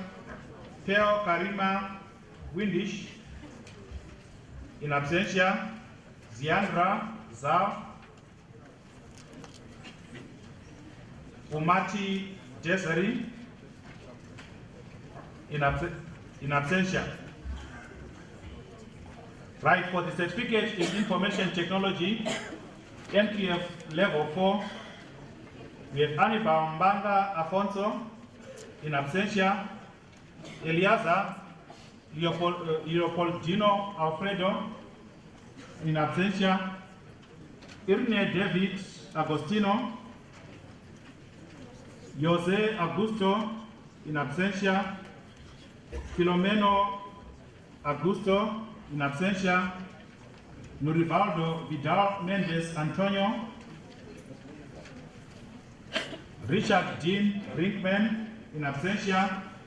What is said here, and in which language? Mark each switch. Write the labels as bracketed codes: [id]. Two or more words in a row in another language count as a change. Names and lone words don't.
[en] Theo Karima Windish, [la] in absentia. [en] Ziandra Zao. Umati Desari, [la] in absentia. [en] Right, for the certificate in information technology, NQF level 4, we have Anibal Mbanga Afonso, [la] in absentia. [en] Eliaza Leopoldino Alfredo, [la] in absentia. [en] Irne David Agostino. Jose Augusto, [la] in absentia. [en] Filomeno Augusto, [la] in absentia. [en] Nurivaldo Vidal Mendes Antonio. Richard Dean Brinkman, [la] in absentia.